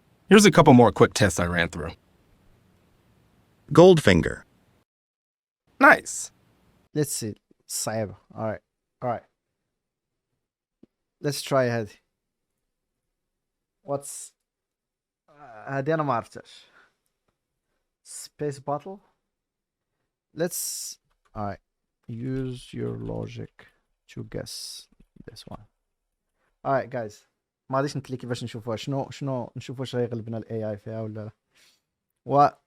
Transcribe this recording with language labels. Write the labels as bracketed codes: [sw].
[en] Here's a couple more quick tests I ran through. Goldfinger. Nice. Let's see. [ar] صعيبة. [en] Alright. Let's try [ar] هذه. [en] What's [ar] هذه أنا ما عرفتهاش. [en] Space bottle. Let's alright. Use your logic to guess this one. Alright guys. [ar] ما غاديش نتلي كيفاش نشوفوها. شنو نشوفوا واش غيغلبنا الاي اي فيها ولا لا.